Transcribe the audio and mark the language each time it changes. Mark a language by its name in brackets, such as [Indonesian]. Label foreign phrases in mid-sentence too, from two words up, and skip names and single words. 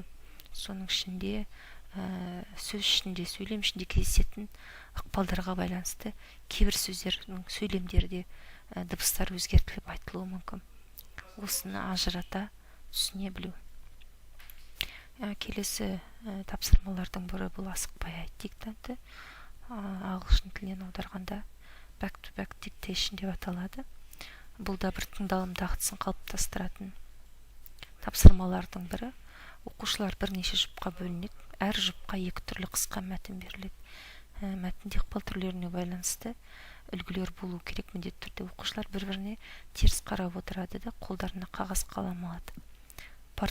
[Kazakh] Соның ішінде сөз ішінде, сөйлем ішінде кездесетін ықпалдарға байланысты кейбір сөздердің сөйлемдерде дыбыстар өзгертіліп айтылуы мүмкін. Осыны ажырата түсіне білу. Келесі тапсырмалардың бірі бұл асықпай айт диктанты. Ағылшын тілінен аударғанда [English] back to back dictation [Kazakh] деп аталады. Бұл да бір тыңдалым дағдысын қалыптастыратын тапсырмалардың бірі. Оқушылар бірнеше жұпқа бөлінеді. Әр жұпқа екі түрлі қысқа мәтін беріледі. Мәтінде ықпал түрлеріне байланысты үлгілер болу керек. Міндетті түрде оқушылар бір-біріне теріс қарап отырады да қолдарына қағаз қалам алады.